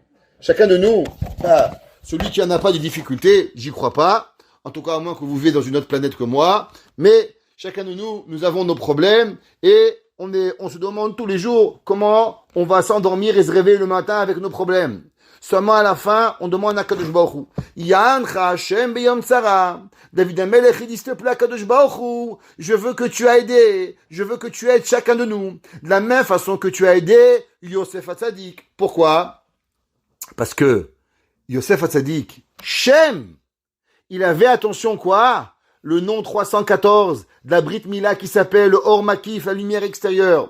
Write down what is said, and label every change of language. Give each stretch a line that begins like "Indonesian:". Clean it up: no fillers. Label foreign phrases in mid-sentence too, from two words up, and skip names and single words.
French: Chacun de nous, celui qui n'en a pas de difficultés, j'y crois pas. En tout cas, à moins que vous vivez dans une autre planète que moi. Mais chacun de nous, nous avons nos problèmes et on se demande tous les jours comment on va s'endormir et se réveiller le matin avec nos problèmes. Seulement à la fin, on demande à
Hebrew: קדוש ברוך הוא. יענך השם ביום צרה.
French: David Amelech, il dit, s'il te plaît,
Hebrew: קדוש ברוך הוא,
French: je veux que tu as aidé, je veux que tu aides chacun de nous. De la même façon que tu as aidé Yosef Hatzadik. Pourquoi? Parce que Yosef Hatzadik, Shem, il avait, attention quoi? Le nom 314 de la
Hebrew: ברית מילה
French: qui s'appelle le
Hebrew: אור מקיף,
French: la lumière extérieure.